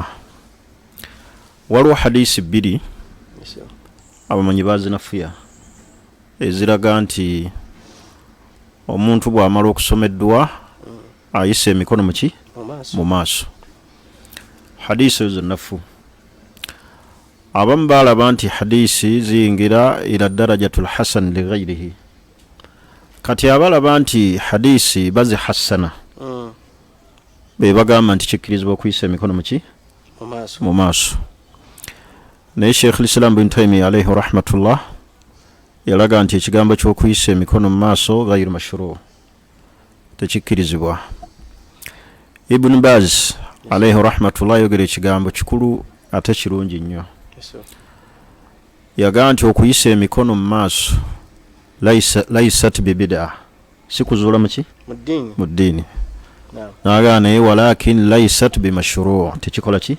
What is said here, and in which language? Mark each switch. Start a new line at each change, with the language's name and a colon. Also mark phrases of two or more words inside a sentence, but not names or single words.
Ganda: waliwo hadisi bbiri abamanyi baazinafuya eziraga nti omuntu bw'amala okusoma edduwa ayisa emikono mu maaso hadisi ezo nafu abamu baalaba nti hadisi ziyingira
Arabic: إلى درجة الحسن لغيره
Ganda: kati abalaba nti hadisi bazihassana be bagamba nti kikkirizibwa okuyisa emikono mu maaso naye Sheikh al-Islam bin Taymiyyah
Arabic: عليه رحمة الله
Ganda: yalaga nti ekigambo ky'okuyisa emikono mu maaso
Arabic: غير مشروع'
Ganda: tekikkirizibwa. Ibn Baz
Arabic: عليه رحمة الله
Ganda: yogera ekigambo kikulu ate kirungi nnyo. Yaga nti okuyisa emikono mu maaso
Arabic: ليست ببدعة,
Ganda: si kuzuula mu ddiini. Naga naye
Arabic: ولكن ليست بمشروع',
Ganda: tekikola ki?